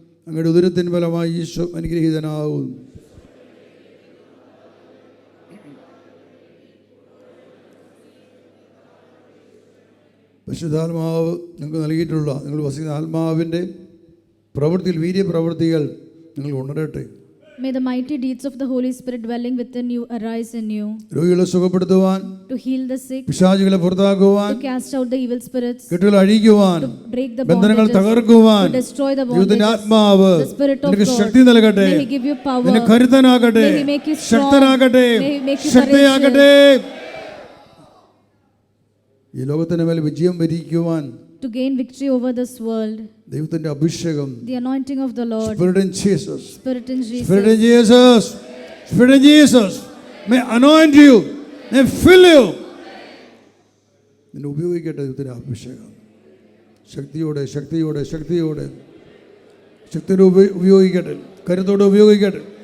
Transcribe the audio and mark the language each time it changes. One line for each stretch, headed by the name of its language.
Malayalam: അങ്ങയുടെ ഉദരത്തിൻ ഫലമായി ഈശോ അനുഗ്രഹീതനാകുന്നു. പരിശുദ്ധാത്മാവ് നിങ്ങൾക്ക് നൽകിയിട്ടുള്ള നിങ്ങൾ വസിക്കുന്ന ആത്മാവിൻ്റെ പ്രവൃത്തിയിൽ വീര്യപ്രവൃത്തികൾ നിങ്ങൾ ഉണരട്ടെ.
English: May the mighty deeds of the Holy Spirit dwelling within you arise in you.
Malayalam: രോഗികളെ സുഖപ്പെടുത്തുവാൻ,
English: To heal the sick,
Malayalam: പിശാചുകളെ പുറത്താക്കുവാൻ,
English: to cast out the evil spirits,
Malayalam: കെട്ടുകൾ അഴിക്കുവാൻ,
English: to break the
Malayalam: ബന്ധനങ്ങൾ
English: bondages,
Malayalam: തകർക്കുവാൻ
English: to destroy the
Malayalam: ദൈവത്തിന്റെ
English: bondages.
Malayalam: ആത്മാവ്
English: The Spirit of
Malayalam: നിനക്ക്
English: God,
Malayalam: ശക്തി നൽകട്ടെ.
English: may He give you power.
Malayalam: നിന്നെ കരുത്തനാകട്ടെ,
English: May He make you strong.
Malayalam: ശക്തനാകട്ടെ,
English: May He make you
Malayalam: ശക്തിയാകട്ടെ. ഈ ലോകത്തിന് മേൽ വിജയം വരിക്കുവാൻ
English: To gain victory over this world,
Malayalam: ദൈവത്തിന്റെ അഭിഷേകം,
English: the anointing of the Lord, Spirit in Jesus, Spirit in Jesus, Spirit in Jesus, Spirit in Jesus may anoint you, may fill you.
Malayalam: നിന്നെ ഉപയോഗിക്കട്ടെ ദൈവത്തിന്റെ അഭിഷേകം. ശക്തിയോടെ ശക്തിയോടെ ശക്തിയോടെ ശക്തിയോടെ ഉപയോഗിക്കട്ടെ, കരുത്തോടെ ഉപയോഗിക്കട്ടെ.